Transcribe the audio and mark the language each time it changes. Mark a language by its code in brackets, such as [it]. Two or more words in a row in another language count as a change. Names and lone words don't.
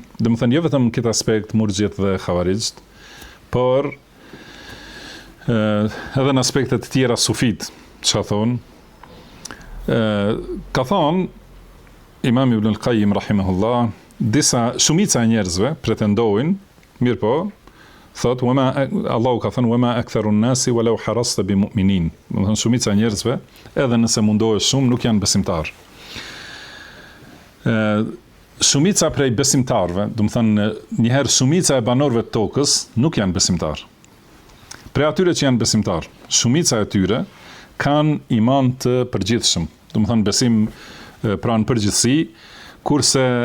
[sq] Do të thënë jo vetëm këtë aspekt murxhiet dhe xhavarixht, por edhe në aspekte të tjera sufit, çka thonë. Ka thonë Imam Ibn al-Qayyim rahimahullah, shumica e njerëzve pretendojnë, mirë po, thot Allahu ka thënë [ar] وما أكثر الناس ولو حرصت بمؤمنين. [sq] Do të thonë shumica e njerëzve, edhe nëse mundohesh shumë, nuk janë besimtar. Shumica prej besimtarëve, do të thonë një herë shumica e banorëve të tokës nuk janë besimtar. Prej atyre që janë besimtar, shumica e tyre kanë iman të përgjithshëm, do të thonë besim pra në përgjithësi, kurse